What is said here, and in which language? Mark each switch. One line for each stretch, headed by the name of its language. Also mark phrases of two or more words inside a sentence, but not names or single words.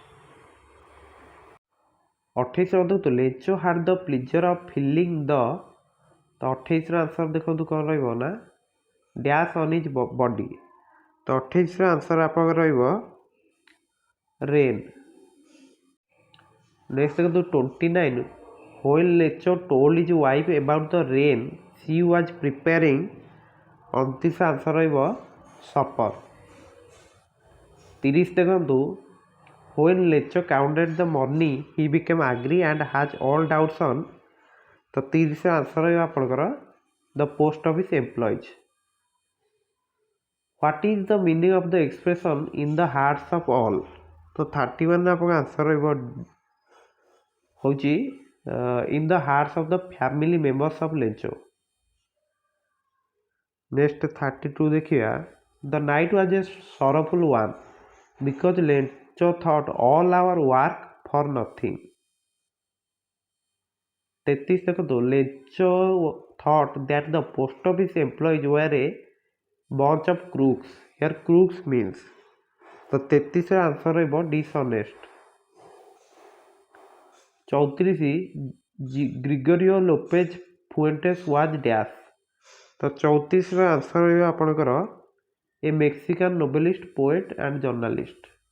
English: 28 ଦେଖନ୍ତୁ Lencho had the pleasure of feeling the.
Odia: ତ 28ର ଆନ୍ସର ଦେଖନ୍ତୁ କ'ଣ ରହିବ ନା
English: dash on his body.
Odia: ତ 28ର ଆନ୍ସର ଆପଣଙ୍କର ରହିବ ରେନ୍।
English: ନେକ୍ସଟ ଦେଖନ୍ତୁ 29 when ଲେଞ୍ଚୋ told his wife about the rain she was preparing।
Odia: 29ର ଆନ୍ସର ରହିବ ସପର।
English: 30 ଦେଖନ୍ତୁ when ଲେଞ୍ଚୋ counted the money he became angry and has all doubts on।
Odia: ତ 30ର ଆନ୍ସର ରହିବ ଆପଣଙ୍କର
English: the post office employees. What is the meaning of the expression in the hearts of all.
Odia: ତ 31ରେ ଆପଣଙ୍କ ଆନ୍ସର ରହିବ ହେଉଛି
English: in the hearts of the family members of Lencho. ନେକ୍ସଟ 32 ଦେଖିବା The night was a sorrowful one because Lencho thought all our work for nothing. 33 ଦେଖନ୍ତୁ ଲେଞ୍ଚୋ thought that the post office employees were a bunch of crooks। here crooks means।
Odia: ତ 33ର ଆନ୍ସର ରହିବ
English: dishonest। 34 ଗ୍ରିଗୋରିଓ ଲୋପେଜ ଫୁଏଣ୍ଟେସ୍ was dash.
Odia: ତ 34ର ଆନ୍ସର ରହିବ ଆପଣଙ୍କର
English: a Mexican novelist poet and journalist.